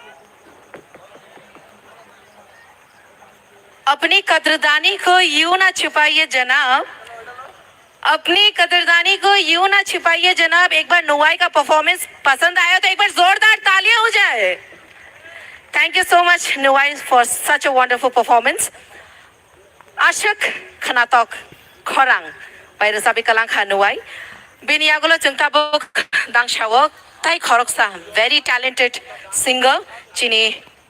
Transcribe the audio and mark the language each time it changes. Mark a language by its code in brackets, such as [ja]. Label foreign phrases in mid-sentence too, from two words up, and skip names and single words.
[hi] अपनी कदरदानी को यूं ना छुपाइए जनाब, अपनी कदरदानी को यूं ना छुपाइए जनाब। एक बार नुवाई का परफॉर्मेंस पसंद आया तो एक बार जोरदार तालियां हो जाए। [en] Thank you so much Nuwai for such a wonderful performance. [brx] आशिक खनातक खरां बाय रोजाबी कालां खा नुवाई बिनियागुलो जोंताबो दांशावक ताई खरकसा [en] very talented singer [brx] जिनि